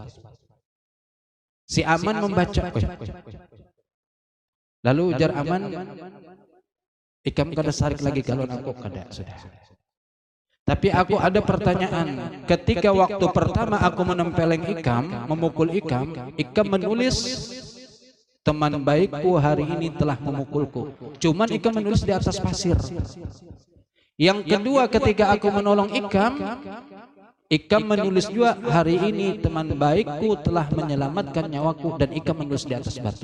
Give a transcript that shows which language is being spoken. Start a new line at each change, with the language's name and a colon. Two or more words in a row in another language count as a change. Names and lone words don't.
Banjar: Si Aman membaca, lalu ujar Aman, ikam kada sarik lagi kalau aku kada, sudah. Tapi aku ada pertanyaan, ketika waktu pertama aku menempeleng ikam, memukul ikam, ikam menulis teman baikku hari ini telah memukulku. Cuman ikam menulis di atas pasir. Yang kedua ketika aku menolong ikam menulis juga hari ini teman baikku telah menyelamatkan nyawaku, dan ikam menulis di atas batu.